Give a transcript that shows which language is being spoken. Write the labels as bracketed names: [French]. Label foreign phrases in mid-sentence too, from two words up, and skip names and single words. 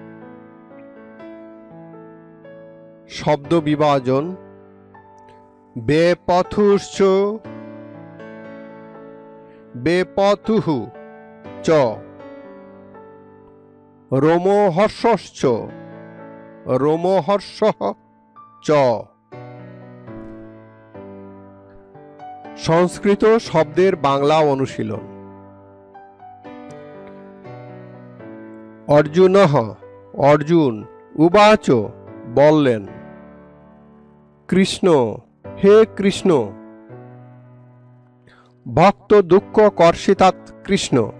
[Bangla] শব্দ বিভাজন: [Sanskrit] বেপথুশ্চ বেপথুঃ চ, রোমহর্ষশ্চ রোমহর্ষঃ চ। [Bangla] সংস্কৃত শব্দের বাংলা অনুশীলন: অর্জুনঃ অর্জুন, উবাচ বললেন, কৃষ্ণ হে কৃষ্ণ, ভক্ত দুঃখ কর্ষিতাৎ কৃষ্ণ,